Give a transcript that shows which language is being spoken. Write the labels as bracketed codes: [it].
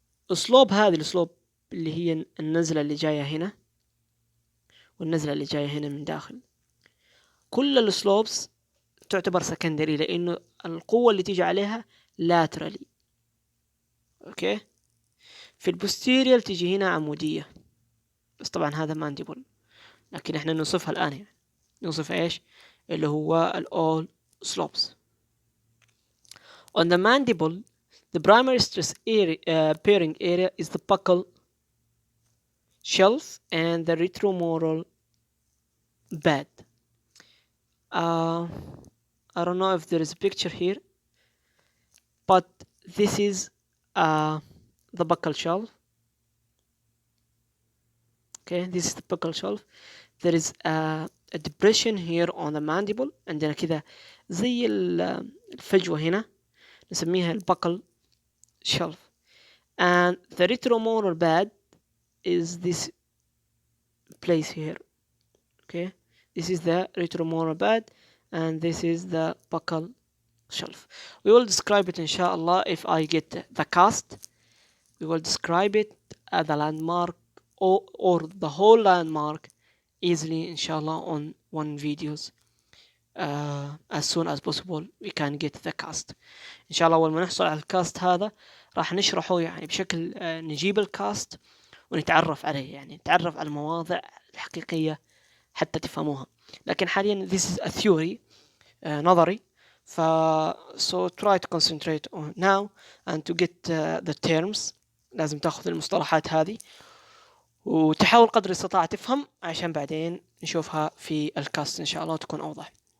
[ar] السلوب هذه السلوب اللي هي النزلة اللي جاية هنا والنزلة اللي جاية هنا من داخل، كل السلوبس تعتبر سكندري لأنه القوة اللي تيجي عليها laterally. اوكي. في البوستيريال تيجي هنا عمودية، بس طبعا هذا مانديبل، لكن احنا نوصفها الآن يعني نوصف ايش اللي هو all slopes. [en] On the mandible, the primary stress area, bearing area is the buccal shelf and the retromoral bed. I don't know if there is a picture here, but this is the buccal shelf. Okay, this is the buccal shelf. There is a depression here on the mandible. [ar] عندنا كذا زي الفجوة هنا نسميها الbuccal shelf. [en] And the retromoral bed is this place here. Okay, this is the retromoral bed and this is the buccal shelf. We will describe it inshallah if I get the cast. We will describe it as the landmark or the whole landmark easily inshallah on one videos. As soon as possible we can get the cast. [ar] inshallah أول ما نحصل على الكاست هذا راح نشرحه يعني بشكل نجيب الكاست ونتعرف عليه، يعني نتعرف على المواضع الحقيقية حتى تفهموها. لكن حاليا [en] this is a theory نظري. so try to concentrate on now and to get the terms. [ar] لازم تاخذ المصطلحات هذه وتحاول قدر الاستطاعة تفهم عشان بعدين نشوفها في الكاست إن شاء الله تكون أوضح.